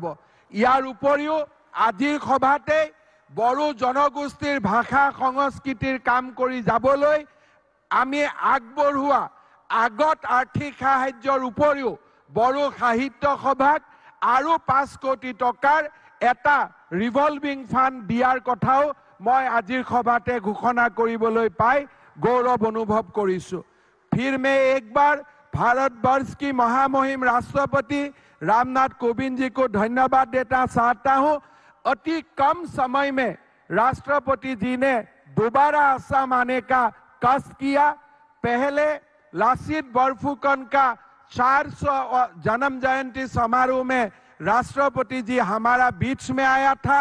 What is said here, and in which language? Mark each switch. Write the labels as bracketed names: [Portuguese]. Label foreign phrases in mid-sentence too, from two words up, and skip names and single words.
[Assamese] ইয়াৰ উপৰিও আজিৰ সভাতে বড়ো জনগোষ্ঠীৰ ভাষা সংস্কৃতিৰ কাম কৰি যাবলৈ আমি আগবঢ়োৱা আগত আৰ্থিক সাহায্যৰ উপৰিও বড়ো সাহিত্য সভাক আৰু 5 কোটি টকাৰ এটা ৰিভলভিং ফাণ্ড দিয়াৰ কথাও মই আজিৰ সভাতে ঘোষণা কৰিবলৈ পাই গৌৰৱ অনুভৱ কৰিছোঁ। [Hindi] फिर मैं एक बार भारतवर्ष की महामहिम राष्ट्रपति रामनाथ कोविंद जी को धन्यवाद देना चाहता हूं। अति कम समय में राष्ट्रपति जी ने दोबारा असम आने का कष्ट किया। पहले लासित बोरफुकन का 400 जन्म जयंती समारोह में राष्ट्रपति जी हमारा बीच में आया था।